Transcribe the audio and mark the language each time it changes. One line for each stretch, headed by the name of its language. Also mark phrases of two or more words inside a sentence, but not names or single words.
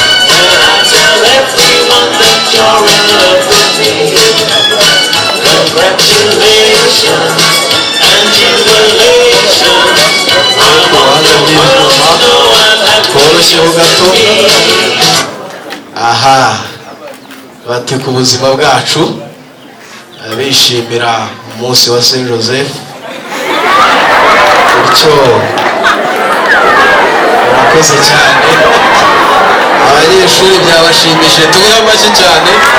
English: When I tell everyone that you're in love with me. Congratulations and jubilations. I want the world to know I'm happy
Kinyarwanda: Tworoshyeho gato.
English: as can be.
Kinyarwanda: Aha, bati ku buzima bwacu, bishimira umunsi wa Saint Joseph. Bityo, murakoze cyane. Abanyeshuri byabashimishije, tubihe amashyi cyane.